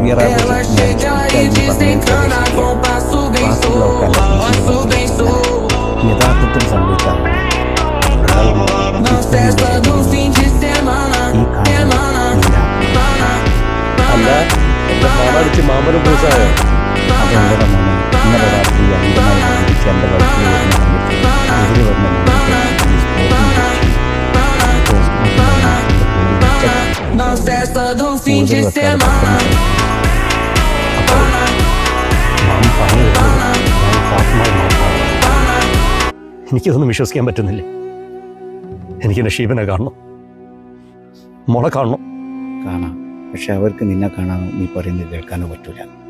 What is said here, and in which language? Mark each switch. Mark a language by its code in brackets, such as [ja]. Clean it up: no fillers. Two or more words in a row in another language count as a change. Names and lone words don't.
[pt] Ela chega e desencana com passo bem solto, passo bem solto. Na festa do fim de semana, [ml] മാമനും പൂസായോ? [pt] na festa do fim de semana. [ml] എനിക്കിതൊന്നും വിശ്വസിക്കാൻ പറ്റുന്നില്ല. എനിക്ക് നഷീബിനെ കാണണം, മോളെ കാണണം. കാണാം, പക്ഷെ അവർക്ക് നിന്നെ കാണാനോ നീ പറയുന്നത് കേൾക്കാനോ പറ്റൂല.